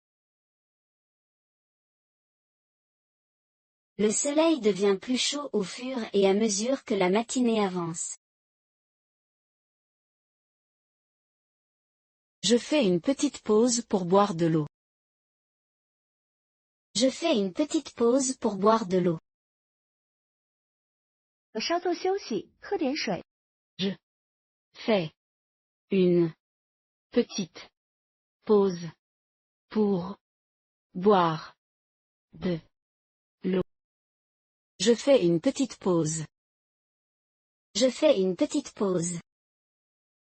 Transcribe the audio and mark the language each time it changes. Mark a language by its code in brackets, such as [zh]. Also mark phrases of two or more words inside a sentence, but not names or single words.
[fr] Le soleil devient plus chaud au fur et à mesure que la matinée avance. Je fais une petite pause pour boire de l'eau. Je fais une petite pause pour boire de l'eau. [zh] 我稍作休息，喝点水。 [fr] Je fais une petite pause pour boire de l'eau. Je fais une petite pause. Je fais une petite pause.